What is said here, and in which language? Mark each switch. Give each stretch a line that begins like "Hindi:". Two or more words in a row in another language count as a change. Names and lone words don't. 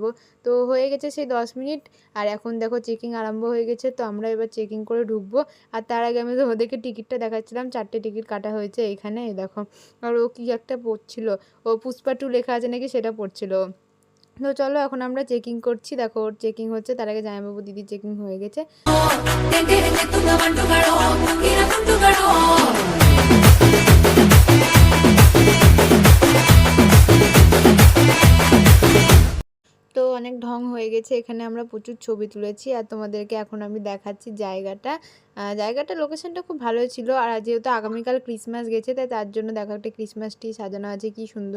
Bangla: তো হয়ে গেছে সেই 10 মিনিট, আর এখন দেখো চেকিং আরম্ভ হয়ে গেছে। তো আমরা এবার চেকিং করে ঢুকবো। আর তার আগে আমি তোমাদেরকে টিকিটটা দেখাচ্ছিলাম, 4টে টিকিট কাটা হয়েছে এইখানে, এই দেখো। আর ও কি একটা পড়ছিল, ও পুষ্পা 2 লেখা আছে নাকি সেটা পড়ছিল। তো চলো এখন আমরা চেকিং করছি, দেখো ওর চেকিং হচ্ছে, তার আগে জামাইবাবু দিদি চেকিং হয়ে গেছে।
Malayalam: തേൻതിരെ തെത്തുവ വണ്ടുകളോ മുങ്ങിന ഗുണ്ടുകളോ
Bangla: তো অনেক ঢং হয়ে গেছে এখানে, আমরা প্রচুর ছবি তুলেছি। আর তোমাদেরকে এখন আমি দেখাচ্ছি জায়গাটা লোকেশনটা খুব ভালো ছিল। আর যেহেতু আগামীকাল ক্রিসমাস গেছে, তাই তার জন্য দেখো একটা ক্রিসমাস ট্রি সাজানো আছে, কি সুন্দর।